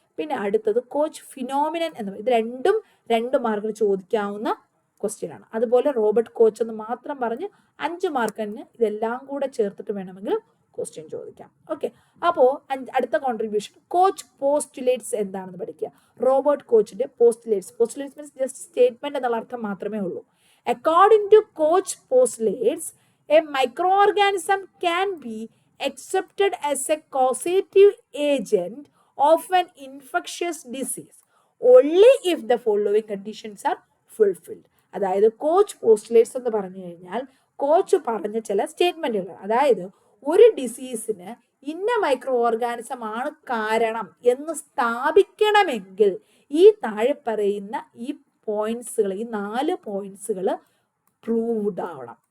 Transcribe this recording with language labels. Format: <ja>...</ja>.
<ml>പിന്നെ അടുത്തത് coach phenomenon എന്ന് പറയും. ഇത് രണ്ടും 2 മാർക്കിന് ചോദിക്കാവുന്ന ക്വസ്റ്റ്യൻ ആണ്. അതുപോലെ റോബർട്ട് കോച്ച് എന്ന് മാത്രം പറഞ്ഞ് 5 മാർക്കിന് ഇതെല്ലാം കൂടെ ചേർത്തിട്ട് വേണമെങ്കിൽ ക്വസ്റ്റ്യൻ ചോദിക്കാം. ഓക്കെ, അപ്പോൾ അടുത്ത കോൺട്രിബ്യൂഷൻ കോച്ച് പോസ്റ്റുലേറ്റ്സ് എന്താണെന്ന് പഠിക്കുക. Robert കോച്ചിന്റെ postulates</ml> <en>means just statement</en> <ml>എന്നുള്ള അർത്ഥം മാത്രമേ ഉള്ളൂ.</ml> <en>According to Koch postulates, a micro organism can be accepted as a causative agent of an infectious disease only if the following conditions are fulfilled.</en> <ml>അതായത് coach postulates എന്ന് പറഞ്ഞു കഴിഞ്ഞാൽ coach പറഞ്ഞ ചില സ്റ്റേറ്റ്മെന്റുകൾ, അതായത് ഒരു ഡിസീസിന് ഇന്ന മൈക്രോ ഓർഗാനിസം ആണ് കാരണം എന്ന് സ്ഥാപിക്കണമെങ്കിൽ ഈ താഴെ പറയുന്ന ഈ പോയിന്റ്സുകൾ, ഈ 4 പോയിന്റ്സുകൾ പ്രൂവ്ഡ് ആവണം.</ml>